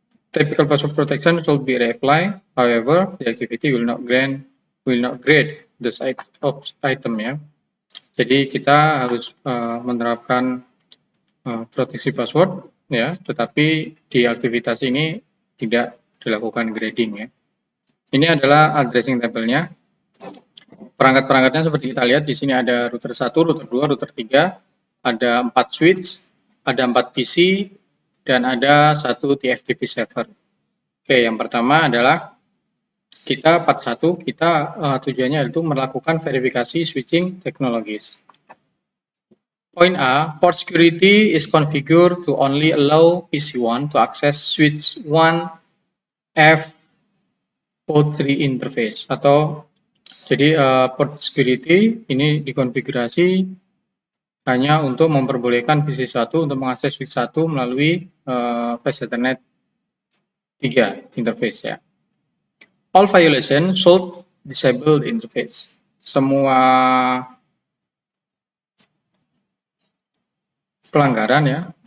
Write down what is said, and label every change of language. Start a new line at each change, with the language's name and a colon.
English: Typical password protection should be reapplied. However, the activity will not grade this item ya.
Indonesian: Jadi kita harus menerapkan proteksi password ya, tetapi di aktivitas ini tidak dilakukan grading ya. Ini adalah addressing table-nya. Perangkat-perangkatnya seperti kita lihat di sini ada router 1, router 2, router 3, ada 4 switch, ada 4 PC, dan ada 1 TFTP server. Oke, yang pertama adalah part 1, kita tujuannya itu melakukan verifikasi switching technologies.
English: Point A, port security is configured to only allow PC1 to access switch 1 FO3 interface, atau
Indonesian: Jadi port security ini dikonfigurasi hanya untuk memperbolehkan PC1 untuk mengakses switch 1 melalui Flash Ethernet 3 interface ya.
English: All violation should disable the interface.
Indonesian: Semua pelanggaran ya,